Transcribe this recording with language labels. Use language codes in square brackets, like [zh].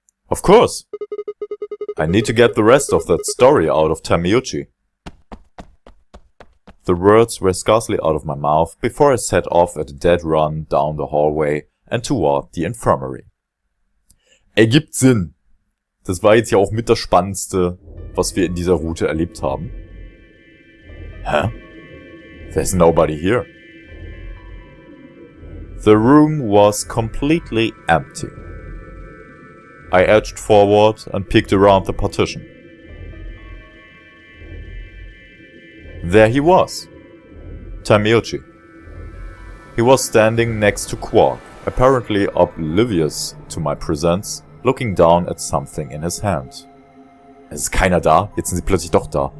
[en] Of course. I need to get the rest of that story out of Tamiyuchi. The words were scarcely out of my mouth before I set off at a dead run down the hallway and toward the infirmary. [de] Ergibt Sinn. Das war jetzt ja auch mit das Spannendste, was wir in dieser Route erlebt haben. [en] Hä? There's nobody here. The room was completely empty. I edged forward and peeked around the partition. There he was. Tamiyuchi. He was standing next to Quark, apparently oblivious to my presence, looking down at something in his hand. [de] Es ist keiner da, jetzt sind sie plötzlich doch da.